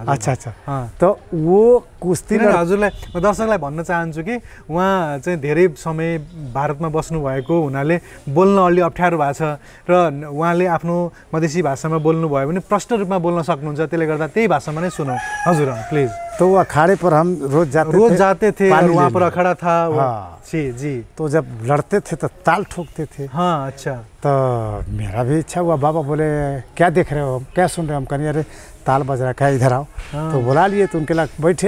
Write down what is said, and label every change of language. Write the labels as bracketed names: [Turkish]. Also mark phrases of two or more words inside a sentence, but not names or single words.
[Hindi] अच्छा अच्छा त वो कुस्ती [Nepali] हजुरलाई म दर्शकलाई भन्न चाहन्छु कि उहाँ चाहिँ धेरै समय भारतमा बस्नु भएको हुनाले बोल्न अलि अप्ठ्यारो भएको छ र उहाँले आफ्नो मधेसी भाषामा बोल्नु भयो भने प्रष्ट रूपमा बोल्न सक्नुहुन्छ त्यसले गर्दा त्यही भाषामा नै सुनौ हजुर प्लिज [Hindi] तो वो अखाड़े पर हम रोज जाते थे और वहाँ पर अखाड़ा था जी जी तो जब लड़ते थे तो ताल ठोकते थे हाँ अच्छा तो मेरा भी इच्छा हुआ बाबा बोले क्या देख रहे हो क्या सुन रहे हो हम कहीं अरे ताल बज रहा है इधर आओ तो बुला लिए तो उनके लग बैठे